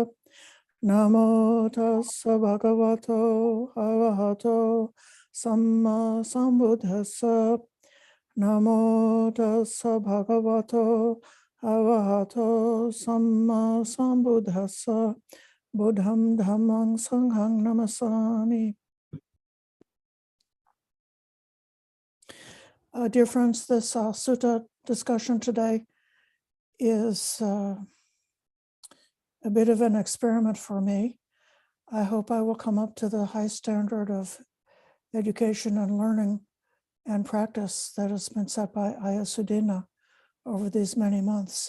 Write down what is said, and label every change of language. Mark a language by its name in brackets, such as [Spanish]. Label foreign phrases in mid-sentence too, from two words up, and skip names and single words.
[Pali] Namo tassa bhagavato arahato samma sambuddhassa. Namo tassa bhagavato arahato samma sambuddhassa. Buddham dhammang sanghang namasami. [English] Dear friends, this sutta discussion today is a bit of an experiment for me. I hope I will come up to the high standard of education and learning and practice that has been set by Ayya over these many months.